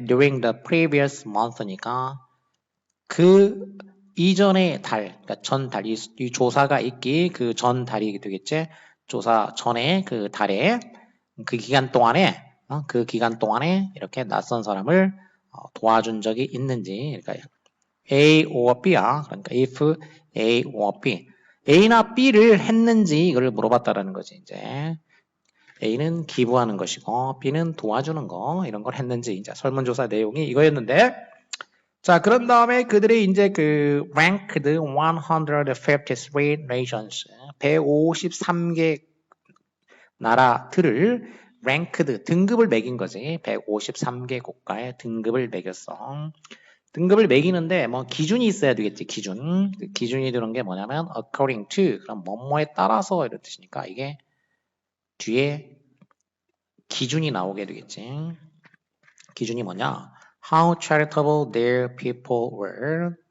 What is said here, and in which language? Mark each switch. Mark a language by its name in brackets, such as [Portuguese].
[English] During the previous month니까 [Korean] 그 이전의 달, 그러니까 전 달, 이 조사가 있기 그 전 달이 되겠지. 조사 전에 그 달에 그 기간 동안에 이렇게 낯선 사람을 도와준 적이 있는지. 그러니까 A or B야. 그러니까 if A or B. A나 B를 했는지 이걸 물어봤다라는 거지, 이제. A는 기부하는 것이고, B는 도와주는 거, 이런 걸 했는지, 이제 설문조사 내용이 이거였는데, 자, 그런 다음에 그들이 이제 [English] ranked 153 nations, [Korean] 153개 나라들을 ranked, 등급을 매긴 거지. 153개 국가에 등급을 매겼어. 등급을 매기는데 뭐 기준이 있어야 되겠지. 기준이 되는 게 뭐냐면 according to, 그럼 뭐뭐에 따라서 이런 뜻이니까 이게 뒤에 기준이 나오게 되겠지. 기준이 뭐냐? [English] How charitable their people were.